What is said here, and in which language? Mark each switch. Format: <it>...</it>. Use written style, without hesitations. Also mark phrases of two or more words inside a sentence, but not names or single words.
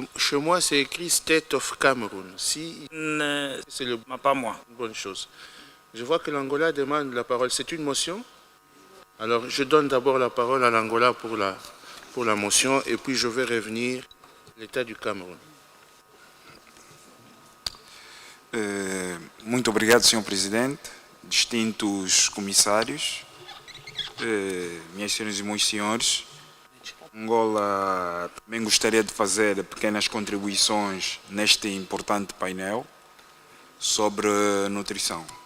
<fr>Chez moi, c'est écrit</fr> <en>State of Cameroon.</en> <fr>Si, c'est pas moi. Une bonne chose. Je vois que l'Angola demande la parole. C'est une motion? Alors, je donne d'abord la parole à l'Angola pour la motion, et puis je vais revenir à l'État du Cameroun.</fr> <pt>Muito obrigado, Sr. Presidente, distintos comissários, minhas senhoras e meus senhores. Angola também gostaria de fazer pequenas contribuições neste importante painel sobre nutrição.</pt>